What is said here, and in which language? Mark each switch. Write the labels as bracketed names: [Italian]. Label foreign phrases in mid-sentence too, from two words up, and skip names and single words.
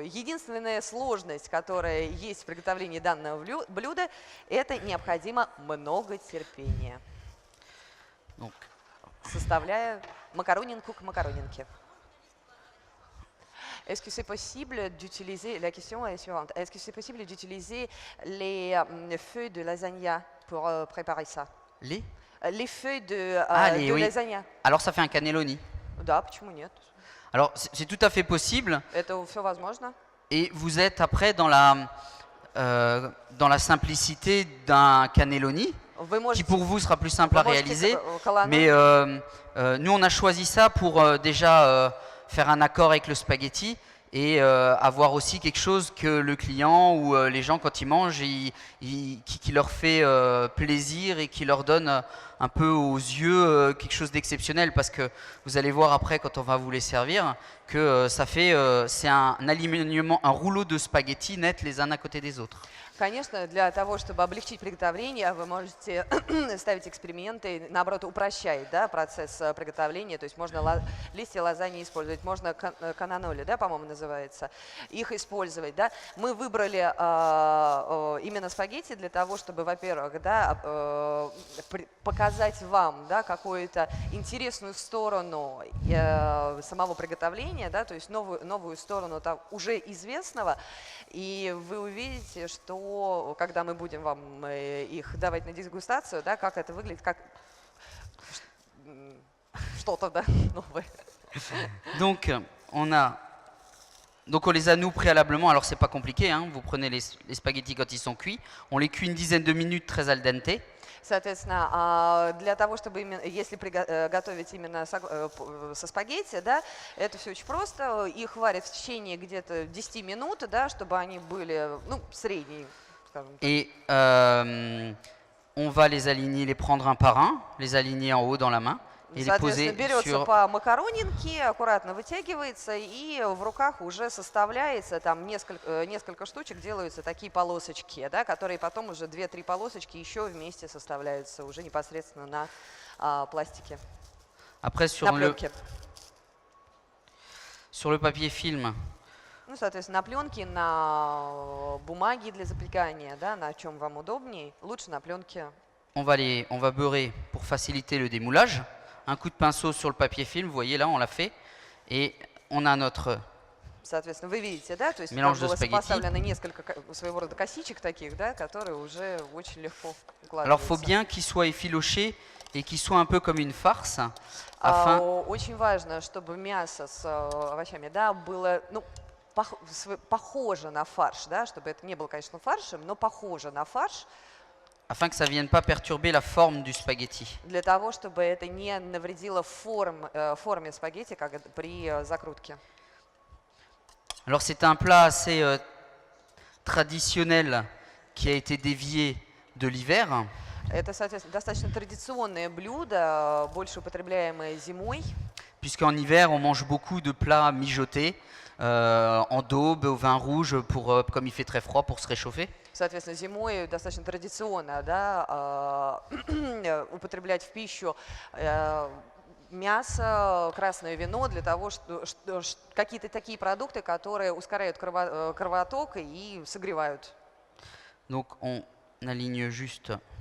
[Russian] Единственная сложность, которая есть в приготовлении данного блюда, это необходимо много терпения, [French] Donc, [Russian] составляя макаронинку к макаронинке. [French] Est-ce que c'est possible d'utiliser, la question est suivante, est-ce que c'est possible d'utiliser les feuilles de lasagna pour préparer ça? Les feuilles de oui. lasagna. Alors ça fait un cannelloni. [Russian] Да, почему нет? [French] Alors c'est tout à fait possible. [Russian] Это все возможно. [French] Et vous êtes après dans la simplicité d'un cannelloni, [Russian] Вы [French] qui [Russian] можете, [French] pour vous sera plus simple à [Russian] вы можете [French] réaliser. [Russian] колонну- [French] Mais nous, on a choisi ça pour déjà faire un accord avec le spaghetti et avoir aussi quelque chose que le client ou les gens, quand ils mangent, qui leur fait plaisir et qui leur donne un peu aux yeux quelque chose d'exceptionnel. Parce que vous allez voir après, quand on va vous les servir, que c'est un alignement, un rouleau de spaghettis net les uns à côté des autres. [Russian] Конечно, для того, чтобы облегчить приготовление, вы можете ставить эксперименты, наоборот, упрощать, да, процесс приготовления. То есть можно листья лазаньи использовать, можно кананоли, да, по-моему, называется, их использовать. Да. Мы выбрали именно спагетти для того, чтобы, во-первых, да, показать вам, да, какую-то интересную сторону самого приготовления, да, то есть новую сторону уже известного. И вы увидите, что когда мы будем вам их давать на дегустацию, да, как это выглядит, как что-то, да, новое. [French] Donc on les a nous préalablement, alors c'est pas compliqué, hein, vous prenez les spaghettis quand ils sont cuits, on les cuit une dizaine de minutes très [Italian] al dente. [Russian] Соответственно, для того, чтобы если готовить именно со спагетти, да, это все очень просто. Их варят в течение где-то 10 минут, да, чтобы они были, ну, средние, скажем так. [French] Et on va les aligner, les prendre un par un, les aligner en haut dans la main et les poser [Russian] Соответственно, берется [French] sur... [Russian] по макаронинке, аккуратно вытягивается, и в руках уже составляется, там несколько штучек делаются такие полосочки, да, которые потом уже 2-3 полосочки еще вместе составляются уже непосредственно на пластике, [French] Après [Russian] на пленке. [French] sur le papier film, [Russian] Ну, соответственно, на пленке, на бумаге для запекания, да, на чем вам удобнее, лучше на пленке. [French] on va beurrer pour faciliter le démoulage. Un coup de pinceau sur le papier film, vous voyez là, on l'a fait. Et on a notre [Russian] Соответственно, вы видите, да, то есть [French] Mélange [Russian] там [French] de [Russian] было [French] spaghetti. [Russian] поставлено несколько своего рода косичек таких, да, которые уже очень легко [French] Alors, il faut [Russian] укладывается. [French] bien qu'il soit effiloché et qu'il soit un peu comme une farce, afin [Russian] Очень важно, чтобы мясо с овощами, да, было, ну, похоже на фарш, да, чтобы это не было, конечно, фаршем, но похоже на фарш, [French] afin que ça ne vienne pas perturber la forme du spaghetti. [Russian] для того, чтобы это не навредило форме спагетти при закрутке. [French] Alors, c'est un plat assez traditionnel qui a été dévié de l'hiver. [Russian] Это, соответственно, достаточно традиционное блюдо, больше употребляемое зимой, [French] Puisqu'en hiver, on mange beaucoup de plats mijotés en daube, au vin rouge, comme il fait très froid, pour se réchauffer. [Russian] Соответственно, зимой достаточно традиционно, да, употреблять в пищу мясо, красное вино для того, что какие-то такие продукты, которые ускоряют кровоток и согревают. [French] Donc on aligne juste.